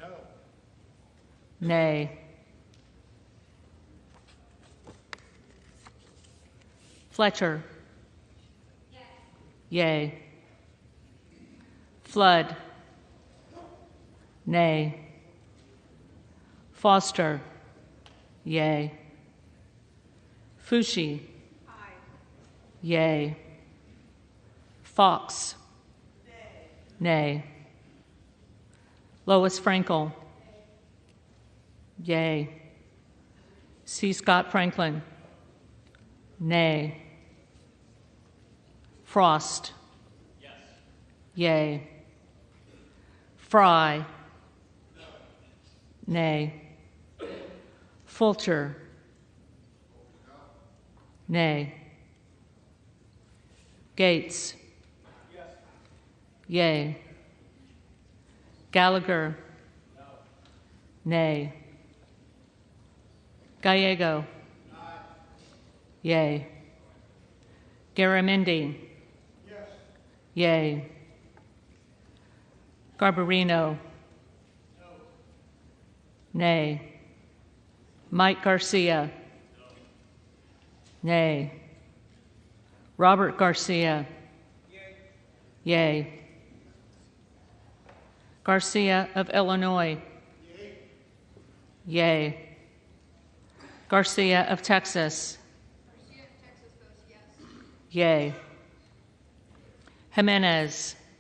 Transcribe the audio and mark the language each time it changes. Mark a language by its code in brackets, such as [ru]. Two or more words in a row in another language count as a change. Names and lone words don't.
[en] Nay. Fletcher. Yea. Flood. Nay. Foster. Yea. Fushi. Yea. Fox. Nay. Lois Frankel. Yea. C. Scott Franklin. Nay. Frost. Yea. Fry. Nay. Fulcher. Nay. Gates. Yea. Gallagher. Nay. Gallego. Yea. Garamendi. Yea. Garbarino. Nay. Mike Garcia. Nay. Robert Garcia. Yea. Garcia of Illinois. Yea. Garcia of Texas. Yea. Jimenez.